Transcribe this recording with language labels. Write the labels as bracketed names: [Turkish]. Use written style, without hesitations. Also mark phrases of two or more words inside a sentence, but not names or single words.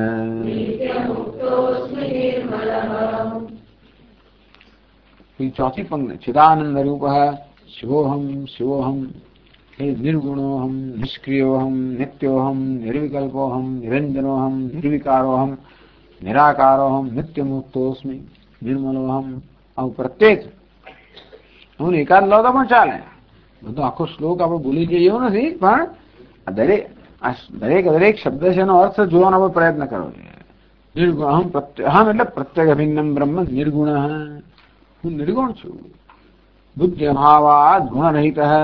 [Hindi] चौथी पंक्ति [Sanskrit] चिदानंद रूप शिवोहम शिवोहम हे निर्गुणोहम निष्क्रियोहम नित्योहम निर्विकल्पोहम निरंजनोहम निर्विकारोहम निराकारोहम नित्यमुक्तोस्मि निर्मलोहम. [Gujarati] આવું પ્રત્યેક હું એકાદ લો તો પણ ચાલે. બધો આખો શ્લોક આપણે ભૂલી જઈએ એવું નથી, પણ દરેક દરેક શબ્દ છે એનો અર્થ જોવાનો આપણે પ્રયત્ન કરવો જોઈએ. [Sanskrit] નિર્ગુણ અહમ અહમ એટલે પ્રત્યેક અભિન્નમ બ્રહ્મ નિર્ગુણ. [Gujarati] હું નિર્ગુણ છું. [Sanskrit] બુદ્ધિ અભાવાદ ગુણરહિત.